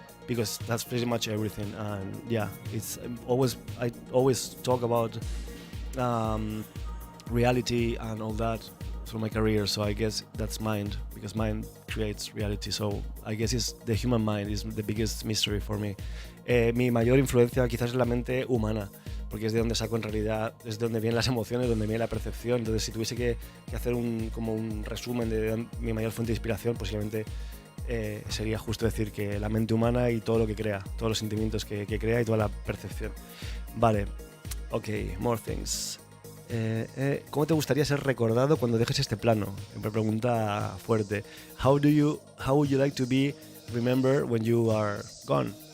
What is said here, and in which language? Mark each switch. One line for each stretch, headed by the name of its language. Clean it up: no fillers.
English: because that's pretty much everything. And yeah, I always talk about reality and all that through my career, so I guess that's mind, because mind creates reality. So I guess it's the human mind is the biggest mystery for me.
Spanish: Mi mayor influencia quizás es la mente humana, porque es de donde saco en realidad, es de donde vienen las emociones, donde viene la percepción. Entonces, si tuviese que hacer como un resumen de mi mayor fuente de inspiración, posiblemente sería justo decir que la mente humana y todo lo que crea, todos los sentimientos que crea y toda la percepción. Vale, ok,
English: more things.
Spanish: ¿Cómo te gustaría ser recordado cuando dejes este plano? Me pregunta fuerte.
English: How would you like to be remembered when you are gone?